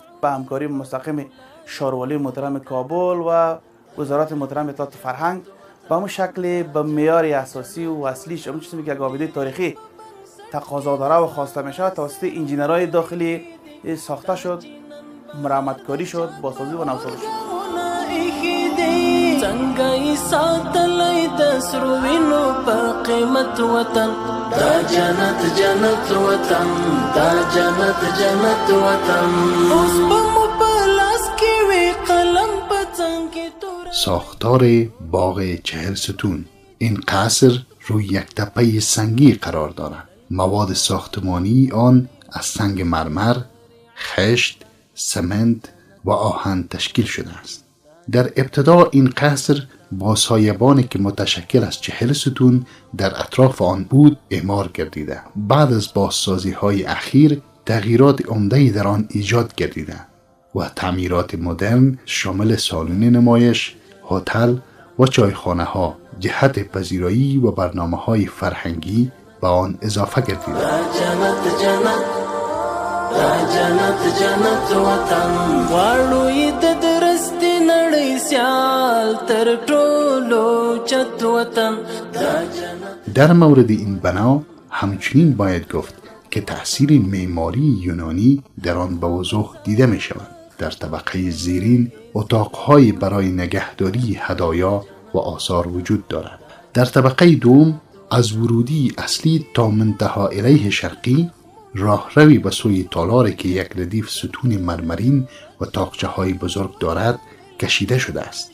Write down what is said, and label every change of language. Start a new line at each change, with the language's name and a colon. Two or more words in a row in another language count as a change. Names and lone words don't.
Persian: به همکاری مستقیم شاروالی محترم کابل و وزارت محترم اطلاعات فرهنگ به همون شکل به معیار اساسی و اصلیش اون چیزی که گاویده تاریخی تقاضا داره و خواسته میشه توسط انجینرهای داخلی ساخته شد، مرمت کاری شد، بازسازی و نوسازی شد.
Pashto: څنګه ساتلای د سروینو په قیمت وطن دا جنت جنت وطن دا جنت جنت وطن اوس په پلاس کې وی قلم په څنګه تور.
Persian: ساختار باغ 40 ستون. این قصر روی یک تپه سنگی قرار دارد. مواد ساختمانی آن از سنگ مرمر، خشت، سمنت و آهن تشکیل شده است. در ابتدا این قصر با سایبانی که متشکل از 40 ستون در اطراف آن بود اعمار گردیده. بعد از بازسازی های اخیر تغییرات عمده‌ای در آن ایجاد گردیده و تعمیرات مدرن شامل سالن نمایش، هتل و چایخانه ها جهت پذیرایی و برنامه های فرهنگی به آن اضافه گردیده.
Pashto: جنت وطن غواړو د درستی نړۍ سیال تر ټولو چت وطن.
Persian: در مورد این بنا همچنین باید گفت که تأثیر معماری یونانی در آن به وضوح دیده می شود. در طبقه زیرین اتاقهای برای نگهداری هدایا و آثار وجود دارد. در طبقه دوم از ورودی اصلی تا منتها الیه شرقی راهروی به سوی تالاری که یک ردیف ستون مرمرین و تاقچه های بزرگ دارد کشیده شده است.